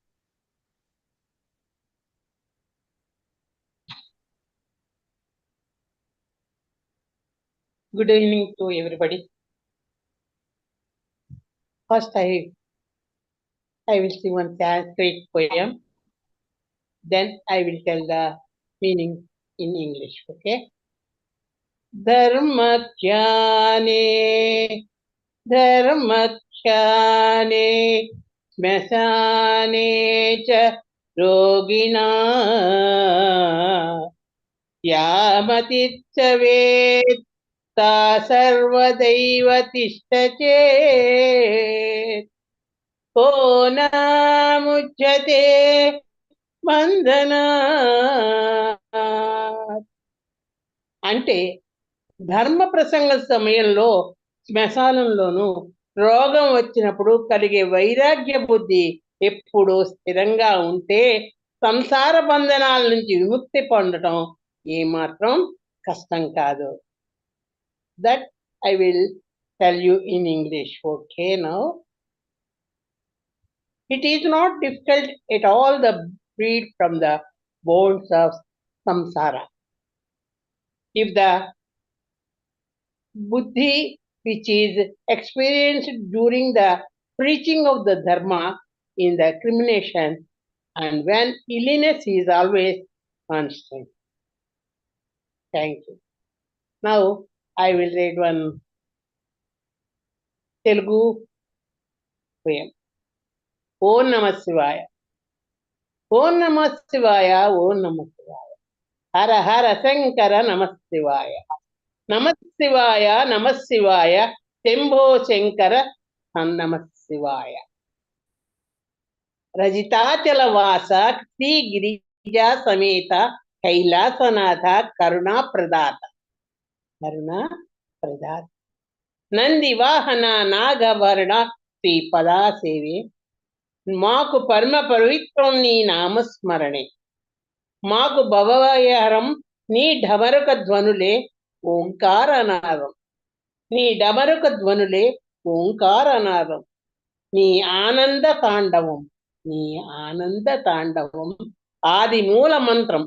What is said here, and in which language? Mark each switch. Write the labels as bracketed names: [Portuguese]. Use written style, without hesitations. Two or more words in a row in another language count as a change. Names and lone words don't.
[English] Good evening to everybody. First, I will sing one Sanskrit poem. Then I will tell the meaning in English. Okay. [Sanskrit] धर्मत्याने, धर्मत्याने, श्मशाने च रोगिणा यमतित्सवेत् सा सर्वदैव तिष्ठ चेत् को न मुच्यते బంధనాత్. [Telugu] అంటే ధర్మ ప్రసంగ సమయంలో శ్మశానంలోనూ రోగం వచ్చినప్పుడు కలిగే వైరాగ్య బుద్ధి ఎప్పుడు స్థిరంగా ఉంటే సంసార బంధనాల నుంచి విముక్తి పొందడం ఏమాత్రం కష్టం కాదు. [English] That I will tell you in English. Okay now. It is not difficult at all to freed from the bonds of samsara. If the buddhi which is experienced during the preaching of the dharma in the crimination and when illness is always constant. Thank you. Now I will read one Telugu poem. [Sanskrit] ॐ नमः शिवाय। ॐ नमः शिवाय. ॐ नमः शिवाय. हर हर शङ्कर नमः शिवाय. नमः शिवाय। नमः शिवाय. शम्भो शङ्कर नमः शिवाय. [Telugu] రజితాచల వాస శ్రీ గిరిజా సమేత కైలాసనాథ కరుణా ప్రదాత. కరుణా ప్రదాత. నంది వాహన నాగవర్ణ శ్రీ పాద సేవే. మాకు పరమ పవిత్రం నీ నామస్మరణే. మాకు భవభయహరం నీ ఢమరుక ధ్వనులే ఓంకారనాదం. నీ డమరుక ధ్వనులే ఓంకారనాదం. నీ ఆనంద తాండవం. నీ ఆనంద తాండవం ఆది మూల మంత్రం.